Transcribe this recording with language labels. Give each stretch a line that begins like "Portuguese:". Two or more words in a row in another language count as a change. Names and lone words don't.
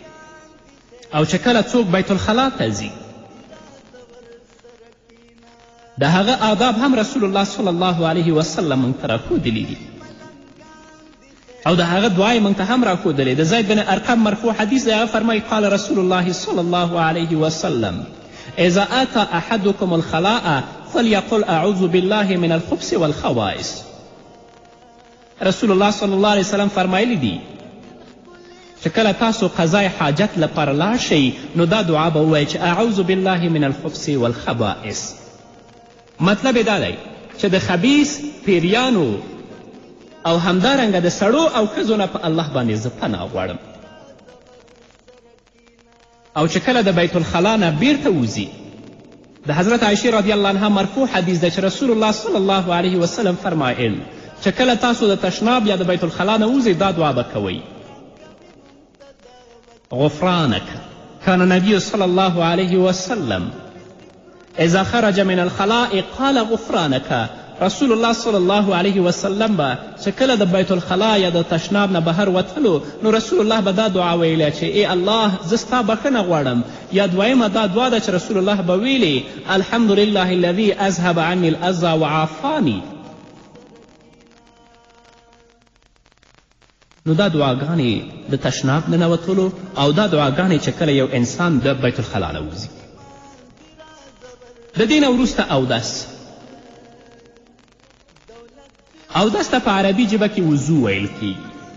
Pashto: او چې کله څوک بیت الخلا ته ځي د هغه آداب هم رسول الله
Arabic: صلی الله علیه وسلم
Pashto: موږ ته راښودلي دي او د هغه دعا یې موږ ته هم راښودلې. د زید بن ارقم مرفوع حدیث دی هغه فرمایي
Arabic: قال رسول الله صلی الله علیه وسلم اذا آتى احدكم الخلاء فليقل اعوذ بالله من الخبث والخبائث.
Pashto: رسول الله
Arabic: صلی الله علیه وسلم
Pashto: فرمایلی دي چې کله تاسو قضای حاجت لپاره لاړ شئ نو دا دعا به ووایئ چې
Arabic: اعوذ بالله من الخبث والخبائث.
Pashto: مطلب یې دا دی چې د خبیث پیریانو او همدارنګه د سړو او ښځو نه په الله باندې زه پناه غواړم. او چې کله د بیت الخلا نه بیرته وځي د حضرت عایشې
Arabic: رضی الله عنها
Pashto: مرفوع حدیث دی چې رسول الله
Arabic: صلی الله علیه وسلم
Pashto: فرمایل چې کله تاسو د تشناب یا د بیت الخلا نه وځئ دا دعا به کوئ غفرانك.
Arabic: كان النبي صلى الله عليه وسلم اذا خرج من الخلاء قال غفرانك.
Pashto: رسول الله
Arabic: صلی الله علیه وسلم
Pashto: به چې کله د بیت الخلا یا د تشناب نه بهر وتلو نو رسول الله به دا دعا ویله چې ای الله زه ستا بخښنه غواړم. یا دویمه دا دعا ده چې رسول الله به ویلې
Arabic: الحمد لله الذي اذهب عني الاذى وعافاني.
Pashto: نو دا دعاګانې د تشناب نه نوتلو او دا دعاګانې چې کله یو انسان د بیت الخلا نه وځي. د دې نه وروسته اودس ته په عربي ژبه کې وضو ویل کیږي.